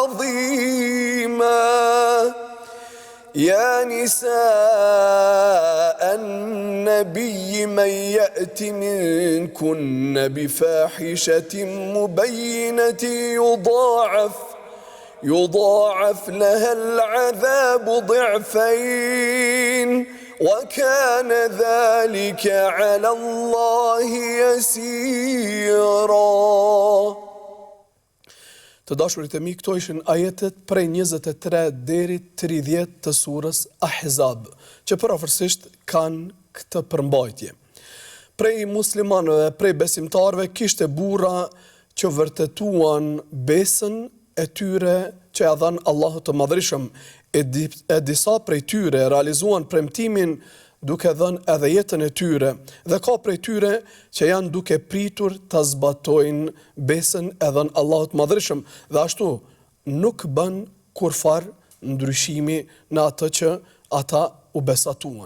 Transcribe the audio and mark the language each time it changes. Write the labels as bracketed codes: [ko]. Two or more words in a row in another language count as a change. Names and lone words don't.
[ar] عظيما يا نساء النبي من يأت منكن بفاحشة مبينة يضاعف لها العذاب ضعفين وكان ذلك على الله يسيرا. [sq] Të dashurit e mi, këto ishin ajetet prej 23 deri 30 të surës Ahzab, që përafërsisht kanë këtë përmbajtje. Prej muslimanëve, prej besimtarëve, kishte burra që vërtetuan besën e tyre që ja dhan Allahu të Madhërisëm, e disa prej tyre realizuan premtimin duke dhënë edhe jetën e tyre, dhe ka prej tyre që janë duke pritur të zbatojnë besën e dhënë Allahut të Madhërisëm, dhe ashtu nuk bën kurfar ndryshimi në atë që ata u besatuan.